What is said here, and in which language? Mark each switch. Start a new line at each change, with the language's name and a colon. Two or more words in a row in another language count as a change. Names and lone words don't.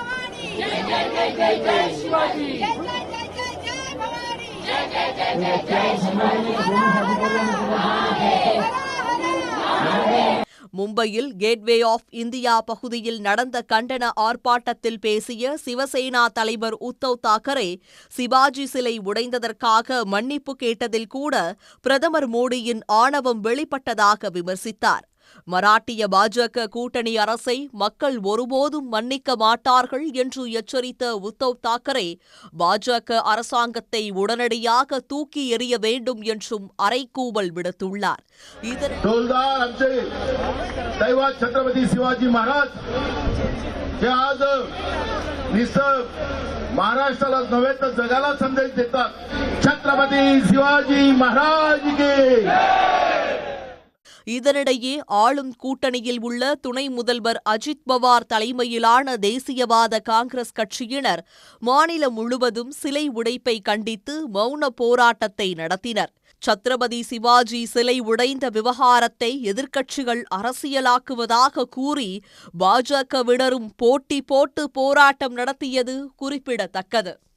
Tamil: மும்பையில் கேட்வே ஆஃப் இந்தியா பகுதியில் நடந்த கண்டன ஆர்ப்பாட்டத்தில் பேசிய சிவசேனா தலைவர் உத்தவ் தாக்கரே, சிவாஜி சிலை உடைந்ததற்காக மன்னிப்பு கேட்டதில் கூட பிரதமர் மோடியின் ஆணவம் வெளிப்பட்டதாக விமர்சித்தார். மராட்டிய பாஜக கூட்டணி அரசை மக்கள் ஒருபோதும் மன்னிக்க மாட்டார்கள் என்று எச்சரித்த உத்தவ் தாக்கரே, பாஜக அரசாங்கத்தை உடனடியாக தூக்கி எறிய வேண்டும் என்றும் அறைகூவல் விடுத்துள்ளார்.
Marathi: छत्रपती शिवाजी महाराज हे आज महाराष्ट्राला नव्हे तर जगाला संदेश देतात. छत्रपती शिवाजी महाराज की.
Tamil: இதனிடையே ஆளும் கூட்டணியில் உள்ள துணை முதல்வர் அஜித் பவார் தலைமையிலான தேசியவாத காங்கிரஸ் கட்சியினர் மாநிலம் முழுவதும் சிலை உடைப்பை கண்டித்து மௌன போராட்டத்தை நடத்தினர். சத்ரபதி சிவாஜி சிலை உடைந்த விவகாரத்தை எதிர்க்கட்சிகள் அரசியலாக்குவதாக கூறி பாஜகவினரும் போட்டி போட்டு போராட்டம் நடத்தியது குறிப்பிடத்தக்கது.